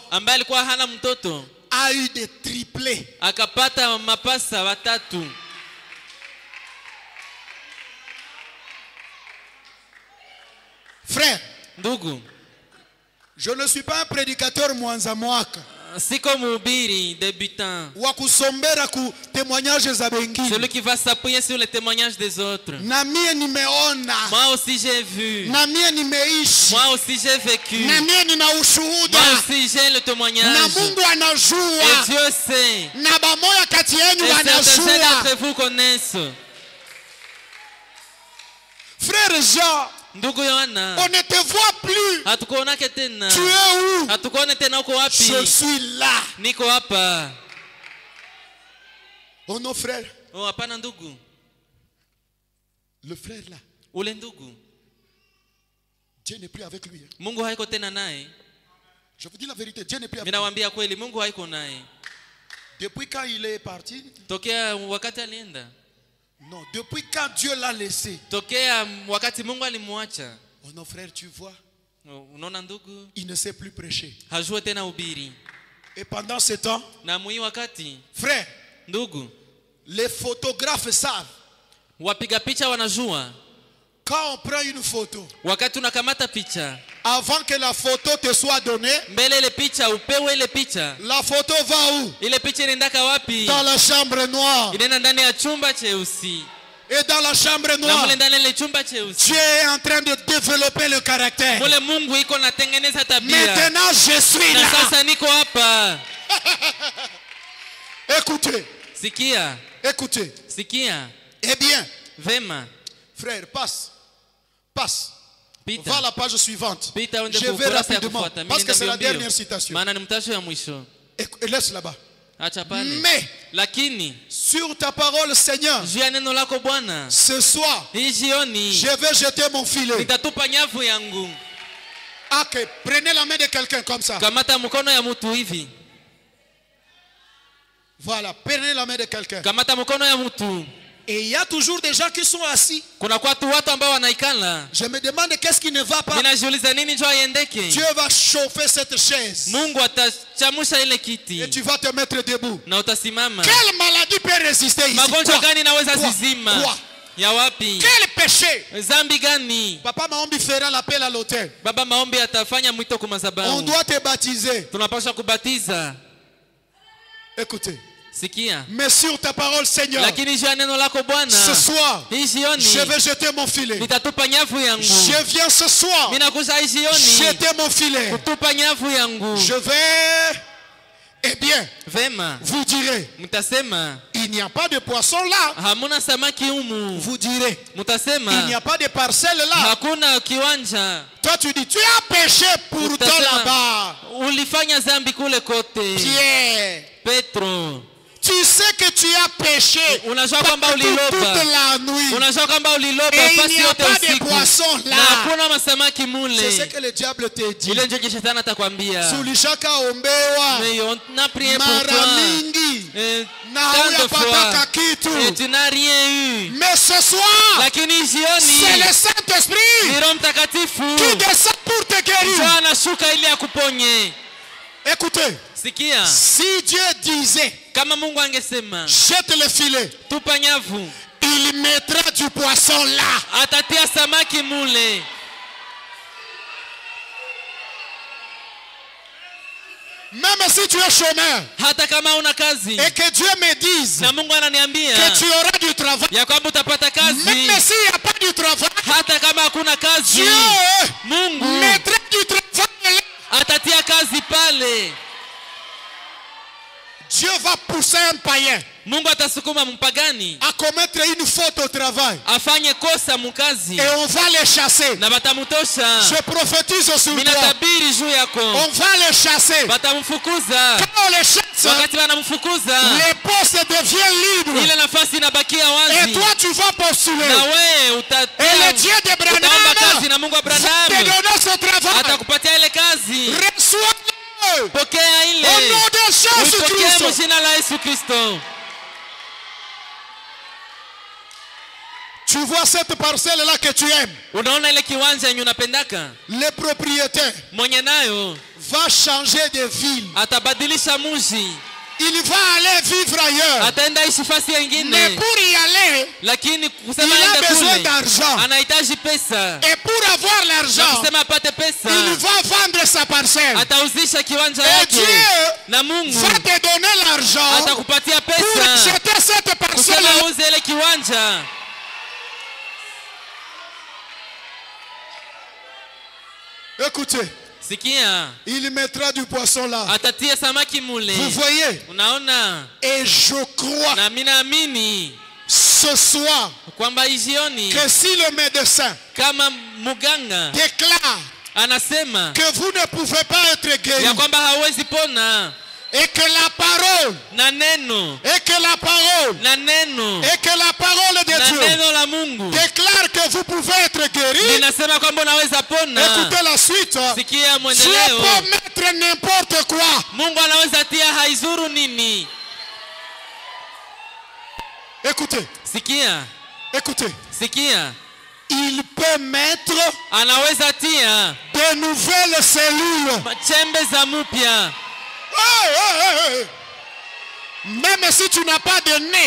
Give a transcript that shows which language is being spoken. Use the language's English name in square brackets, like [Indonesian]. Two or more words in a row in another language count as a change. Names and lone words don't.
[Swahili] ambaye alikuwa hana mtoto [French] a eu des triplés. [Swahili] akapata mapasa watatu. [French] Frère, [Swahili] ndugu, [French] je ne suis pas un prédicateur [Swahili] mwanza mwaka siko mhubiri débutant wa kusombera ku témoignages za bengine. [French] celui qui va s'appuyer sur les témoignages des autres. [Swahili] Na mie nimeona, [French] moi aussi j'ai vu, [Swahili] na mie nimeishi, [French] moi aussi j'ai vécu, [Swahili] na mie nina ushuhuda, [French] moi aussi j'ai le témoignage, [Swahili] na Mungu anajua, [French] et Dieu sait, [Swahili] na bamoya kati yenu [French] et certains [Swahili] wanajua. [French] d'entre vous connaissent. Frère Jean, [Swahili] ndugu Yohana, [French] on ne te voit plus. [Swahili] hatukuonake tena. [French] Tu es où? [Swahili] hatukuone tena, uko wapi? [French] Je suis là. [Swahili] Niko hapa. [French] Oh non, frère. [Swahili] Oh, hapana ndugu. [French] Le frère là, [Swahili] Ule ndugu, [French] Dieu n'est plus avec lui. [Swahili] Mungu haiko tena naye. [French] Je vous dis la vérité, Dieu n'est plus avec lui. [Swahili] Ninawaambia kweli, Mungu haiko naye. [French] Depuis quand il est parti? [Swahili] Tokea wakati alienda. [French] Non, depuis quand Dieu l'a laissé. [Swahili] Tokea wakati Mungu alimwacha. [French] Oh non, frère, tu vois, [Swahili] Unaona ndugu, [French] il ne sait plus prêcher. [Swahili] hajue tena ubiri. [French] Et pendant ce temps, [Swahili] Na mwi wakati, [French] frère, [Swahili] ndugu, [French] les photographes savent. [Swahili] wapiga picha wanajua. [French] Quand on prend une photo, [Swahili] Wakati unakamata picha, [French] avant que la photo te soit donnée, [Swahili] mbele ile picha upewe ile picha, [French] la photo va où? [Swahili] ile picha inaendaka wapi? [French] Dans la chambre noire. [Swahili] Inaenda ndani ya chumba cheusi. [French] Et dans la chambre [Swahili] Na [French] noire, [Swahili] mule ndani ya ile chumba cheusi, [French] Dieu est en train de développer le caractère. [Swahili] mule Mungu iko natengeneza tabia. [French] Maintenant, je suis [Swahili] Na [French] là. [Swahili] sasa niko hapa. [French] Écoutez, [Swahili] Sikia, [French] écoutez. [Swahili] sikia. [French] Eh bien, [Swahili] Vema, [French] frère, passe. Passe. [Swahili] pita. [French] Va à la page suivante. [Swahili] Pita uende [French] Je vais [Swahili] kukurasa ya [French] rapidement, [Swahili] kufuata. [French] parce que c'est la [Swahili] Mbio. [French] dernière citation. [Swahili] Maana ni mtasho ya mwisho. [French] Et laisse là-bas. [Swahili] Acha pale. [French] Mais, [Swahili] Lakini [French] sur ta parole, Seigneur, [Swahili] juu ya neno lako Bwana, [French] ce soir, [Swahili] hii jioni [French] je vais jeter mon filet. [Swahili] nitatupa nyavu yangu. [French] Ok, prenez la main de quelqu'un comme ça. [Swahili] Kamata mkono ya mtu hivi. [French] Voilà, prenez la main de quelqu'un. [Swahili] Kamata mkono ya mtu. [French] Et il y a toujours des gens qui sont assis. [Swahili] Kuna kwa watu ambao wanaikala. [French] Je me demande qu'est-ce qui ne va pas. [Swahili] Ninajiuliza nini njoo aiendeke. [French] Dieu va chauffer cette chaise. [Swahili] Mungu atachamusha ile kiti. [French] Et tu vas te mettre debout. [Swahili] Na utasimama. [French] Quelle maladie peut résister ici? [Swahili] Magonjwa gani naweza [French] Quoi? [Swahili] zizima? [French] Quoi? [Swahili] Ya wapi? [French] Quel péché? [Swahili] Zambi gani? [French] Papa Maombi fera l'appel à l'autel. [Swahili] Baba Maombi atafanya mwito kwa [French] On [Swahili] madhabahu. [French] doit te baptiser. [Swahili] Tunapaswa kubatiza. [French] Écoutez. [Swahili] Sikia. [French] Mais sur ta parole, Seigneur, [Swahili] Lakini juu ya neno lako Bwana, [French] ce soir, [Swahili] hii jioni [French] je vais jeter mon filet. [Swahili] nitatupa nyavu yangu. [French] Je viens ce soir [Swahili] Minakuja hii jioni [French] jeter mon filet. [Swahili] kutupa nyavu yangu. [French] Je vais, eh bien, [Swahili] Vema, [French] vous direz, [Swahili] mtasema [French] il n'y a pas de poisson là. [Swahili] hamuna samaki humu. [French] Vous direz, il n'y [Swahili] Mtasema [French] a pas de parcelle là. [Swahili] hakuna kiwanja. [French] Toi, tu dis, tu as péché pourtant [Swahili] Utasema, [French] là-bas. [Swahili] ulifanya zambi kule kote. [French] Pierre, [Swahili] Petro, [French] tu sais que tu as péché [Swahili] unajua kwamba [French] toute [Swahili] uliloba. [French] la nuit. [Swahili] Unajua kwamba uliloba [French] Et il [Swahili] fasi [French] n'y a [Swahili] yote [French] pas de [Swahili] usiku. [French] poisson [Swahili] Na [French] là. [Swahili] hakuna masamaki [French] C'est ce [Swahili] mule. [French] que le diable te dit. [Swahili] Ile ndio shetani atakwambia. Sulishaka ombewa [French] Mais on a prié pour [Swahili] mara [French] toi. [Swahili] mingi na [French] Tant de [Swahili] huyapataka [French] fois. [Swahili] kitu. [French] Et tu n'as rien eu. Mais ce soir, [Swahili] Lakini [French] c'est [Swahili] jioni [French] le Saint-Esprit [Swahili] ni Roho Mtakatifu [French] qui descend pour te [Swahili] ndio [French] guérir. [Swahili] anashuka ili akuponye. [French] Écoutez, [Swahili] Sikia, [French] si Dieu disait, [Swahili] kama Mungu angesema [French] jette le filet, [Swahili] tupa nyavu, [French] il mettra du poisson là. [Swahili] atatia samaki mule. [French] Même si tu es chômeur. [Swahili] hata kama una kazi [French] Et que Dieu me dise [Swahili] na Mungu ananiambia [French] que tu auras du travail. [Swahili] ya kwamba utapata kazi [French] Même s'il n'y a pas du travail. [Swahili] hata kama hakuna kazi [French] Dieu [Swahili] Mungu [French] mettra du travail. [Swahili] atatia kazi pale. [French] Dieu va pousser un païen [Swahili] Mungu atasukuma mpagani [French] à commettre une faute au travail. [Swahili] afanye kosa mkazi [French] Et on va les chasser. [Swahili] na batamutosha. [French] Je prophétise sur toi. [Swahili] Minatabiri juu yako [French] On va les chasser. [Swahili] batamfukuza. [French] Quand on les chasse, [Swahili] Wakati wanamfukuza [French] les postes deviennent libres. [Swahili] ile nafasi inabakia [French] Et [Swahili] wazi [French] toi, tu vas postuler. [Swahili] na wewe [French] Et le Dieu de [Swahili] utaomba kazi [French] Branham [Swahili] na Mungu wa [French] va te [Swahili] Branham [French] donner ce travail. [Swahili] atakupatia ile kazi. [French] Reçois-le. [Swahili] Pokea ile [French] Au nom de Jésus [Swahili] upokee [French] Christ. [Swahili] mjina la Yesu Kristo. [French] Tu vois cette parcelle-là que tu aimes. [Swahili] Unaona ile kiwanja yenye unapendaka, [French] Le propriétaire [Swahili] mwenye nayo [French] va changer de ville. [Swahili] atabadilisha mji, [French] Il va aller vivre ailleurs. [Swahili] ataenda ishi fasi [French] Mais [Swahili] nyingine, [French] pour y aller, [Swahili] lakini kusema [French] il a [Swahili] aende [French] besoin [Swahili] kule [French] d'argent. [Swahili] anahitaji pesa, [French] Et pour avoir [Swahili] na [French] l'argent, [Swahili] kusema apate pesa [French] il va vendre sa parcelle. [Swahili] atauzisha kiwanja [French] Et [Swahili] yake, [French] Dieu [Swahili] na Mungu [French] va te donner l'argent [Swahili] atakupatia [French] pour [Swahili] pesa [French] acheter cette parcelle. [Swahili] kusema uze ile kiwanja. [French] Écoutez, [Swahili] Sikia, [French] il mettra du poisson là. [Swahili] atatia samaki mule. [French] Vous voyez? [Swahili] Unaona, [French] Et je crois [Swahili] na mimi naamini [French] ce soir [Swahili] kwamba jioni [French] que si le médecin [Swahili] kama muganga [French] déclare [Swahili] anasema [French] que vous ne pouvez pas être guéri [Swahili] ya kwamba hawezi pona, [French] et que la parole [Swahili] na neno [French] et que la parole [Swahili] na neno [French] et que la parole de [Swahili] na [French] Dieu [Swahili] neno la Mungu [French] déclare que vous pouvez être guéri, [Swahili] linasema kwamba unaweza pona. [French] écoutez la suite. [Swahili] Sikia [French] Dieu [Swahili] mwendeleo, [French] peut mettre n'importe quoi. [Swahili] Mungu anaweza tia haizuru nini. [French] Écoutez, [Swahili] Sikia, [French] écoutez. [Swahili] sikia, [French] Il peut mettre [Swahili] anaweza tia [French] de nouvelles cellules. [Swahili] chembe za mupya. [French] Hey, hey, hey, hey. Même si tu n'as pas de nez,